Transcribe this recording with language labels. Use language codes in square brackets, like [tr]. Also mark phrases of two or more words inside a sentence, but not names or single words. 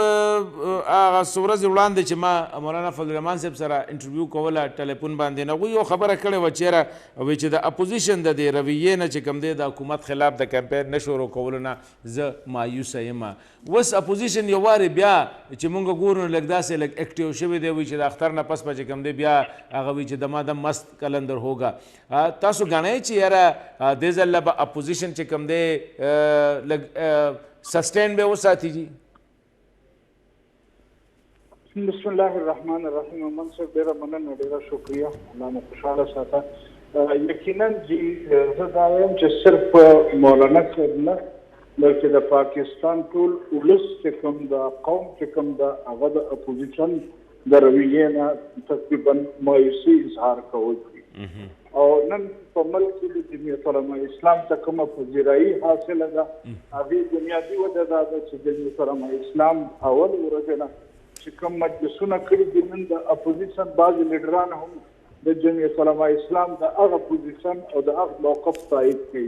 [ps] هغه څو ورځې وړاندې چې ما مولانا فضل الرحمان صاحب سره انټرویو کوله ټلیفون باندې, هغوی یو خبره کړې وه چې یاره وایي چې د اپوزیشن د دې رویې نه چې کوم دی د حکومت خلاف د کمپین نه شروع کولو نه زه مایوسه یم. اوس اپوزیشن یو وارې بیا چې مونږ ګورو نو لږ داسې لږ ایکټیو شوی دی, وایي چې د اختر نه پس به چې کوم دی بیا هغه وایي چې [ur] دمادم مست کلندر ہوگا. [ps] تاسو ګڼئ چې یاره دې ځل به اپوزیشن چې کوم دی لږ سسٹین بے وہ ساتھی؟ جی [ar] بسم الله الرحمن الرحیم. [ps] منصف ډیره مننه، ډیره شکریہ، الله مو خوشحاله ساته. یقینا جی زه دا وایم چې صرف مولانا صاحب نه بلکې د پاکستان ټول ولس چې کوم د قوم چې کوم د هغه د اپوزیشن د رویې نه تقریبا مایوسي اظهار کول او نن په ملک کې د جمعیت علماء اسلام ته کومه پذیرایي حاصله ده، هغې بنیادي وجه دا ده چې جمعیت علماء اسلام اول ورځ نه چې کوم مجلسونه کړي دي، نن د اپوزیشن بعضې لیډران هم د جمعیت علماء اسلام د هغه پوزیشن او د هغه موقف تایید کوي.